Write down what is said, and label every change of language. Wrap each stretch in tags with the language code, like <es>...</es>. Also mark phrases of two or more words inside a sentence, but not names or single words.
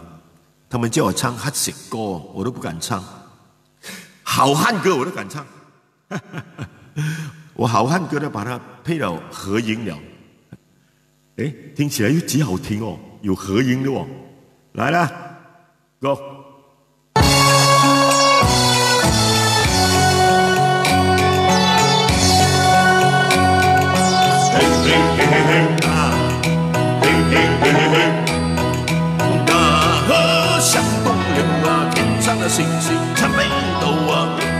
<zh>他們叫我唱乞食歌，我都不敢唱。好漢歌我都敢唱。我好漢歌呢，把它配了合音了，聽起來又幾好聽哦，有合音的哦。來了 ，Go。大河向东流啊，天上的星星参北斗啊。</zh>